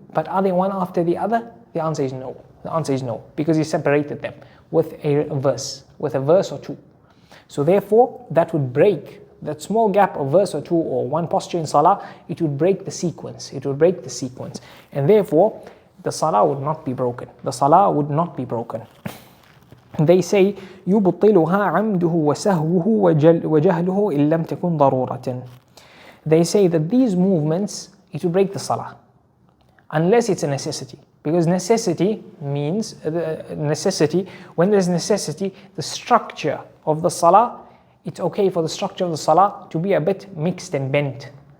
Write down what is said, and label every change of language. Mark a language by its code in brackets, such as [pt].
[en] But are they one after the other? The answer is no. The answer is no, because he separated them with a verse or two. So therefore, that would break that small gap of verse or two or one posture in salah. It would break the sequence. It would break the sequence, and therefore the salah would not be broken. The salah would not be broken. They say [ar] يُبْطِلُهَا عَمْدُهُ وَسَهْوُهُ وَجَهْلُهُ إِن لَمْ تَكُنْ ضَرُورَةً. [en] They say that these movements, it will break the salah unless it's a necessity. Because necessity means, when there's necessity, the structure of the salah, it's okay for the structure of the salah to be a bit mixed and bent.